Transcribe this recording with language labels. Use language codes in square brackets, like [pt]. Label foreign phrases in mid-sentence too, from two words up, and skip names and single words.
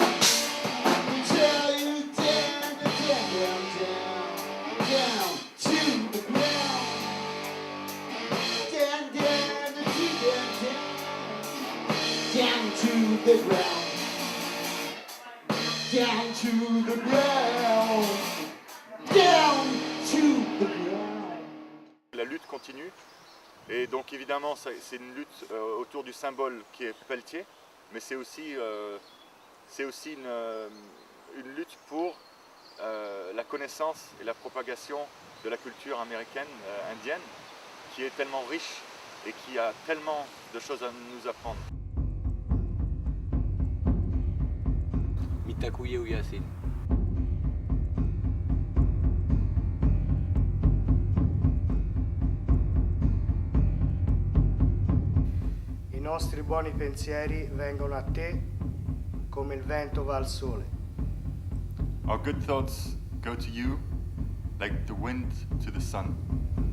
[en] We tell you down, down, down, down to the ground. the ground. Down to the ground. Down to the ground. [fr] La lutte continue et donc évidemment c'est une lutte autour du symbole qui est Pelletier, mais c'est aussi une lutte pour la connaissance et la propagation de la culture américaine, indienne, qui est tellement riche et qui a tellement de choses à nous apprendre. [lkt] Mitakuye Yasin. [it] I nostri buoni pensieri vengono a te come il vento va al sole. [en] Our good thoughts go to you like the wind to the sun.